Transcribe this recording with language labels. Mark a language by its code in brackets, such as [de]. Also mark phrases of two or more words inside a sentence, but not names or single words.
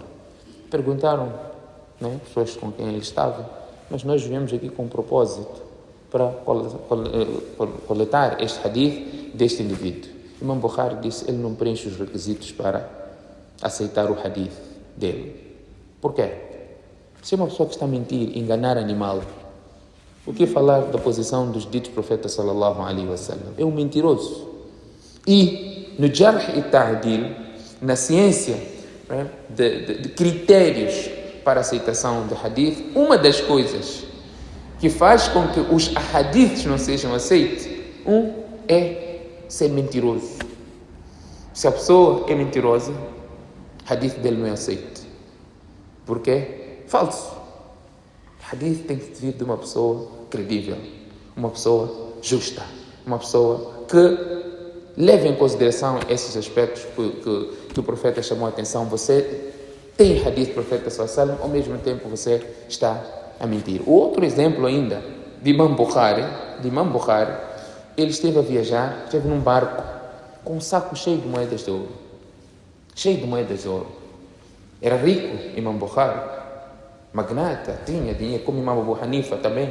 [pt] Perguntaram, né, pessoas com quem ele estava, mas nós viemos aqui com um propósito para coletar este hadith deste indivíduo. Imam Bukhari disse, ele não preenche os requisitos para aceitar o hadith dele. Por quê? Se é uma pessoa que está a mentir, enganar animal, o que falar da posição dos ditos profetas [ar] صلى الله عليه وسلم? [pt] É um mentiroso. E no Jarh e Ta'dil, na ciência, né, de critérios para a aceitação do hadith, uma das coisas que faz com que os hadiths não sejam aceitos, é ser mentiroso. Se a pessoa é mentirosa, o hadith dele não é aceito. Por quê? Falso. O hadith tem que vir de uma pessoa credível, uma pessoa justa, uma pessoa que leve em consideração esses aspectos que o profeta chamou a atenção. Você tem hadith do profeta [ar] صلى الله عليه وسلم, [pt] ao mesmo tempo você está a mentir. O outro exemplo ainda de Imam Bukhari, ele esteve a viajar, esteve num barco com um saco cheio de moedas de ouro. Cheio de moedas de ouro. Era rico, Imam Bukhari. Magnata, tinha dinheiro, como Imam Abu Hanifa também.